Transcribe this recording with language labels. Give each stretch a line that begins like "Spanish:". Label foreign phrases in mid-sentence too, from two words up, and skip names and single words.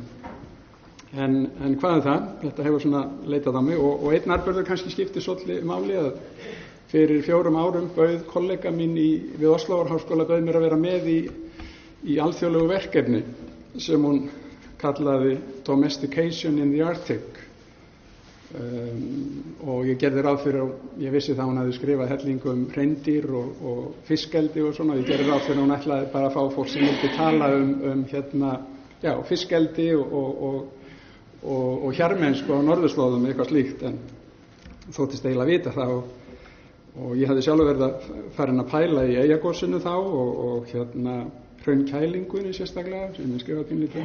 Icelandic: En hvað er það? Þetta hefur svona leitað á mig og einn atburður kannski skiptir svolítið máli að fyrir 4 árum bauð kollega mín við Óslóarháskóla bauð mér að vera með í alþjóðlegu verkefni sem hún kallaði Domestication in the Arctic og ég gerði ráð fyrir, ég vissi það hún hafði skrifað hellingu hreindýr og fiskeldi og svona, ég gerði ráð fyrir hún ætlaði bara að fá fólk sem vildi tala fiskeldi og hjarmennsku á norðurslóðum eitthvað slíkt, en þóttist eiginlega vita það og ég hafði sjálfur verið farin að pæla í Eyjagosinu þá og hraunkælingunni sérstaklega sem ég skrifaði pínlítið